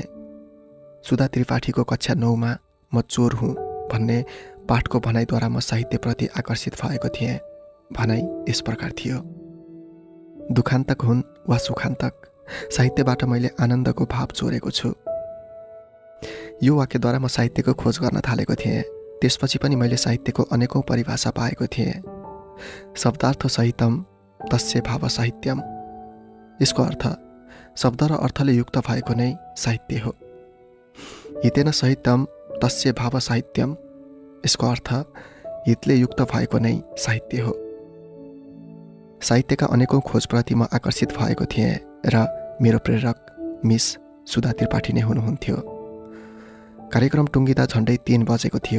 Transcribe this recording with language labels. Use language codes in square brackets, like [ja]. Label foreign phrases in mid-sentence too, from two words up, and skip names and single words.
[ne] सुधा त्रिपाठीको कक्षा 9मा म चोर हुँ भन्ने पाठको भनाइद्वारा म साहित्यप्रति आकर्षित भएको थिएँ। भनाइ यस प्रकार थियो: दुखान्तक हुन् वा सुखान्तक, साहित्यबाट मैले आनन्दको भाव चोरेको छु। यो वाक्यद्वारा म साहित्यको खोज गर्न थालेको थिएँ। त्यसपछि पनि मैले साहित्यको अनेकौं परिभाषा पाएको थिएँ। [sa] शब्दार्थ सहितम तस्य भाव साहित्यम। [ne] यसको अर्थ शब्द र अर्थले युक्त भएको नै साहित्य हो। [sa] हितेन सहितम तस्य भाव साहित्यम। [ne] यसको अर्थ हितले युक्त भएको नै साहित्य हो। साहित्यका अनेकौं खोजप्रति म आकर्षित भएको थिएँ र मेरो प्रेरक मिस सुधा त्रिपाठी नै हुनुहुन्थ्यो। कार्यक्रम टुङ्गिँदा झन्डै 3 बजेको थियो।